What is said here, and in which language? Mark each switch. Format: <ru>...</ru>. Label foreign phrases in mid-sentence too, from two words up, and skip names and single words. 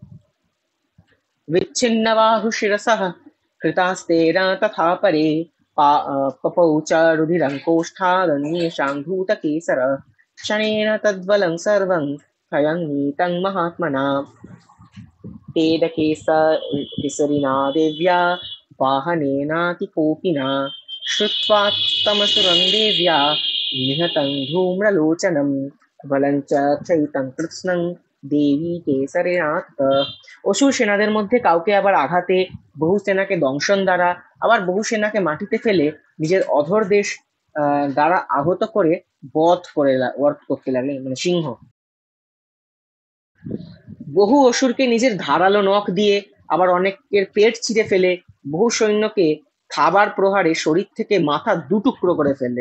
<sa>विच्छिन्नबाहुशिरसः कृतास्तेन तथा परे पपौ च रुधिरं कोष्ठादन्येषां धूतकेसर क्षणेन तद्बलं सर्वं क्षयं नीतं महात्मना तेदकेसरिना देव्या वाहनेनातिकोपिना श्रुत्वा तमसुरं देव्या निहतं धूम्रलोचनं बलं च क्षयितं कृत्स्नं দেবী কেসরেনাথ।</sa> <bn>অসুর সেনাদের মধ্যে কাউকে আবার আঘাতে, বহু সেনাকে দংশন দ্বারা, আবার বহু সেনাকে মাটিতে ফেলে নিজের অধর দেশ দ্বারা আহত করে বধ করতে লাগলেন, মানে সিংহ। বহু অসুরকে নিজের ধারালো নখ দিয়ে, আবার অনেকের পেট ছিঁড়ে ফেলে, বহু সৈন্যকে খাবার প্রহারে শরীর থেকে মাথা দুটুকরো করে ফেললেন।</bn>